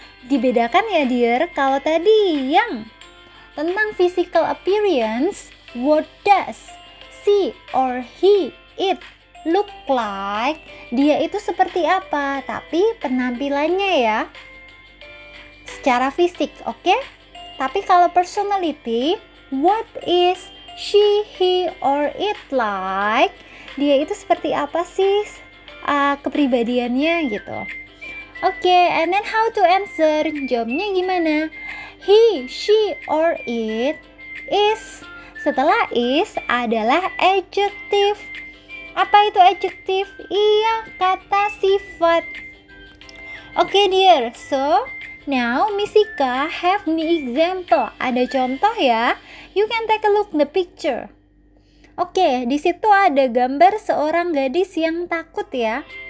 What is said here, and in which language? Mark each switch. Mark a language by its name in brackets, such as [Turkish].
[Indonesian] Dibedakan ya, dear. Kalau tadi yang tentang [English] physical appearance, what does she or he, it look like? [Indonesian] Dia itu seperti apa, tapi penampilannya ya secara fisik, oke? Tapi kalau [English] personality, what is she, he, or it like? [Indonesian] Dia itu seperti apa sih kepribadiannya gitu. [English] Oke, and then how to answer? [Indonesian] Jawabnya gimana? [English] He, she, or it is. [Indonesian] Setelah is adalah adjective. Apa itu adjective? Iya, kata sifat. Oke, dear. [English] So, now Misika have me example. [Indonesian] Ada contoh ya. [English] You can take a look the picture. [Indonesian] Oke, di situ ada gambar seorang gadis yang takut ya.